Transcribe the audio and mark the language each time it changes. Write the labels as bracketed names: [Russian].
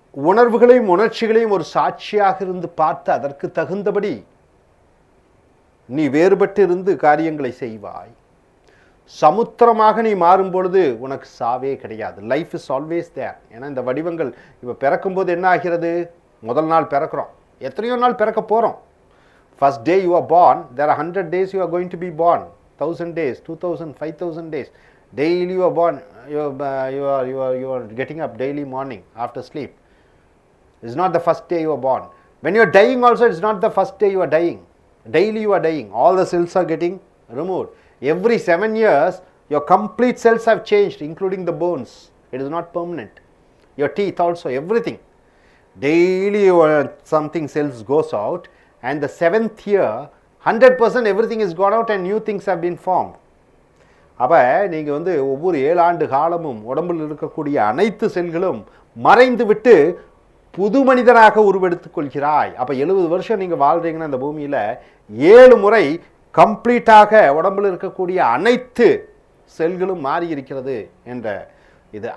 [Tamil] உணர்வுகளையும் உணர்ச்சிகளையும் ஒரு சாட்சியாக இருந்து பார்த்து அதற்கு தகுந்தபடி நீ வேறுபட்டு இருந்து காரியங்களை செய்வாய். சமுத்திரமாக நீ மாறும் பொழுது உனக்கு சாவே கிடையாது. [English] Life is always there. [Tamil] ஏன்னா இந்த வடிவங்கள் இப்போ பிறக்கும்போது என்ன ஆகிறது? முதல் நாள் பிறக்கிறோம், எத்தனையோ நாள் பிறக்க போகிறோம். [English] First day you are born, there are 100 days you are going to be born, 1000 days, 2000, 5000 days. Daily you are born, you are getting up daily morning after sleep. It's not the first day you are born. When you are dying also, it's not the first day you are dying. Daily you are dying. All the cells are getting removed. Every 7 years, your complete cells have changed, including the bones. It is not permanent. Your teeth also, everything. Daily something cells goes out, and the 7th year, 100% everything is gone out and new things have been formed. [Tamil] அப்போ நீங்கள் ஒவ்வொரு 7 ஆண்டு காலமும் உடம்பில் இருக்கக்கூடிய அனைத்து செல்களும் மறைந்து விட்டு புது மனிதனாக உருவெடுத்துக் கொள்கிறாய். அப்போ 70 வருஷம் நீங்கள் வாழ்றீங்கன்னா இந்த பூமியில் 7 முறை கம்ப்ளீட்டாக உடம்பில் இருக்கக்கூடிய அனைத்து செல்களும் மாறி இருக்கிறது என்ற இது.